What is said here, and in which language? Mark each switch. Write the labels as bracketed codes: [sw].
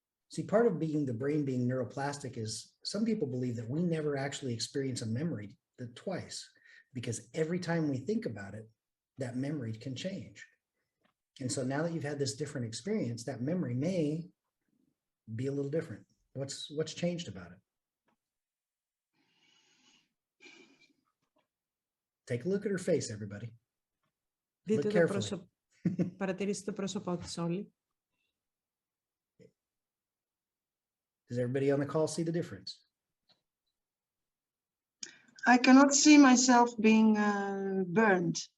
[en] See, part of the brain being neuroplastic is some people believe that we never actually experience a memory twice, because every time we think about it, that memory can change. And so now that you've had this different experience, that memory may be a little different. What's changed about it? Take a look at her face, everybody. [el] Δείτε [en] Look [el] το [en] carefully. [el] πρόσωπο. Παρατηρήστε το πρόσωπό της όλοι. [en] Does everybody on the call see the difference? I cannot see myself being burned.